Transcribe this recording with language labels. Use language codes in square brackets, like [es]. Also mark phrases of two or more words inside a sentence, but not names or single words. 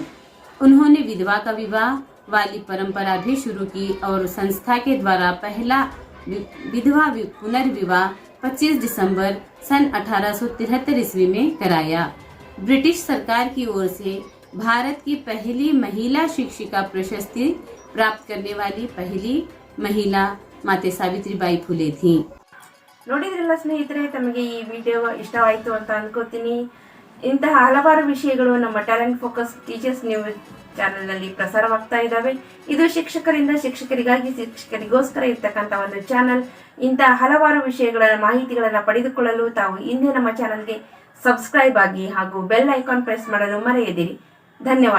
[hi] उन्होंने विधवा का विवाह वाली परंपरा भी शुरू की और संस्था के द्वारा पहला विधवा पुनर्विवाह 25 दिसंबर सन 1873 ईस्वी में कराया। ब्रिटिश सरकार की ओर से भारत की पहली महिला शिक्षिका प्रशस्ति प्राप्त करने वाली पहली महिला माता सावित्रीबाई फुले थी। [kn] ನೋಡಿದ್ರಲ್ಲ ಸ್ನೇಹಿತರೆ, ತಮಗೆ ಈ ವಿಡಿಯೋ ಇಷ್ಟವಾಯಿತು ಅಂತ ಅನ್ಕೋತೀನಿ. ಇಂತಹ ಹಲವಾರು ವಿಷಯಗಳು ನಮ್ಮ ಟ್ಯಾಲೆಂಟ್ ಫೋಕಸ್ ಟೀಚರ್ಸ್ ನ್ಯೂಸ್ ಚಾನೆಲ್ನಲ್ಲಿ ಪ್ರಸಾರವಾಗ್ತಾ ಇದ್ದಾವೆ. ಇದು ಶಿಕ್ಷಕರಿಂದ ಶಿಕ್ಷಕರಿಗಾಗಿ ಶಿಕ್ಷಕರಿಗೋಸ್ಕರ ಇರ್ತಕ್ಕಂಥ ಒಂದು ಚಾನಲ್. ಇಂತಹ ಹಲವಾರು ವಿಷಯಗಳ ಮಾಹಿತಿಗಳನ್ನು ಪಡೆದುಕೊಳ್ಳಲು ತಾವು ಹಿಂದೆ ನಮ್ಮ ಚಾನಲ್ಗೆ ಸಬ್ಸ್ಕ್ರೈಬ್ ಆಗಿ ಹಾಗೂ [en] bell icon press [kn] ಮಾಡಲು ಮರೆಯದಿರಿ.